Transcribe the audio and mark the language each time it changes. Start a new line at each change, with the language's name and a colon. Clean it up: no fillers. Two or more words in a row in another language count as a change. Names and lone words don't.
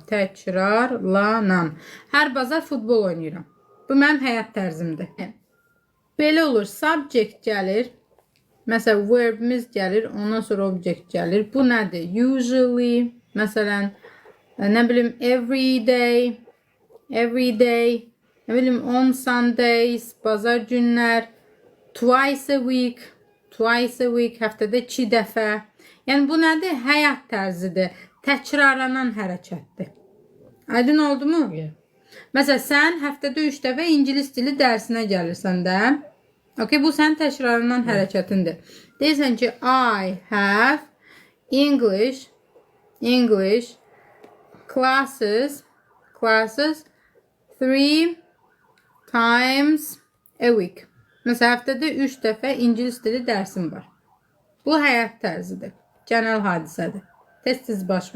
Azerbaijani: Təkrarlanan. Hər bazar futbol oynayıram. Bu mənim həyat tərzimdir. Belə olur, subject gəlir. Məsələn, verbimiz gəlir, ondan sonra object gəlir. Bu nədir? Usually, məsələn, nə bilim,
English: every day,
Azerbaijani: nə bilim,
English: on Sundays,
Azerbaijani: bazar günlər,
English: twice a week,
Azerbaijani: həftədə 2 dəfə. Yəni, bu nədir? Həyat tərzidir. Təkrarlanan hərəkətdir. Aydın oldu mu? Məsələn, sən həftədə 3 dəfə ingilis dili dərsinə gəlirsən də. Okay, bu sənin təkrarlanan hərəkətindir. Deyirsən ki,
English: I have English classes 3 times a week.
Azerbaijani: Məsələn, həftədə 3 dəfə ingilis dili dərsim var. Bu həyat tərzidir. Genel hadisədir. Tez-tez baş verir.